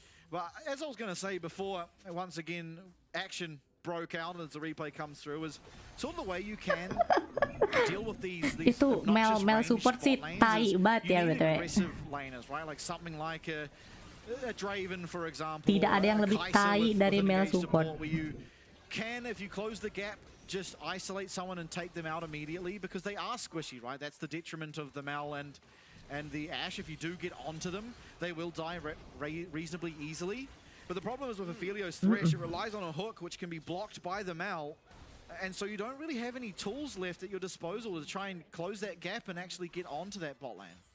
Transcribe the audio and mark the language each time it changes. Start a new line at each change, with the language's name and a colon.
English: But as I was going to say before, once again, action broke out as the replay comes through, is sort of the way you can deal with these
Indonesian: itu Mel support sih tai banget ya betul.
English: Aggressive laners, right? Like something like a Draven, for example.
Indonesian: Tidak ada yang lebih tai dari Mel support.
English: Where you can, if you close the gap, just isolate someone and take them out immediately, because they are squishy, right? That's the detriment of the Mal and the Ashe. If you do get onto them, they will die reasonably easily. But the problem is with Aphelios Thresh, it relies on a hook which can be blocked by the Mal, and so you don't really have any tools left at your disposal to try and close that gap and actually get onto that bot lane.